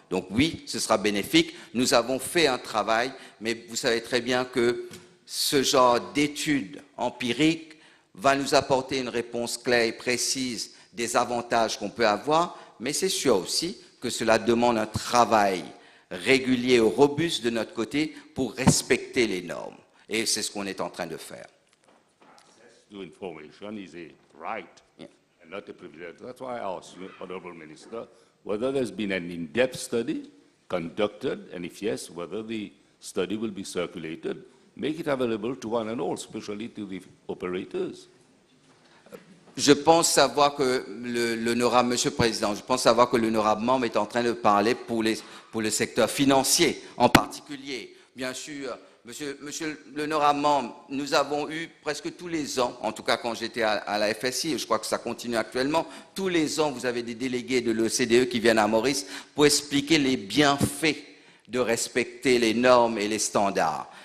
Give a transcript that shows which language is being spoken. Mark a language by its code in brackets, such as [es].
[fr] Donc oui, ce sera bénéfique. Nous avons fait un travail, mais vous savez très bien que ce genre d'études empiriques va nous apporter une réponse claire et précise des avantages qu'on peut avoir, mais c'est sûr aussi que cela demande un travail régulier et robuste de notre côté pour respecter les normes. Et c'est ce qu'on est en train de faire. [en] Access to information is a right and not a privilege. That's why I asked you, Honourable Minister, whether there's been an in-depth study conducted, and if yes, whether the study will be circulated, make it available to one and all, especially to the operators. [fr] Je pense savoir que l'honorable, Monsieur le Président, je pense savoir que l'honorable membre est en train de parler pour le secteur financier en particulier. Bien sûr, Monsieur l'honorable membre, nous avons eu presque tous les ans, en tout cas quand j'étais à la FSI, et je crois que ça continue actuellement, tous les ans vous avez des délégués de l'OCDE qui viennent à Maurice pour expliquer les bienfaits de respecter les normes et les standards.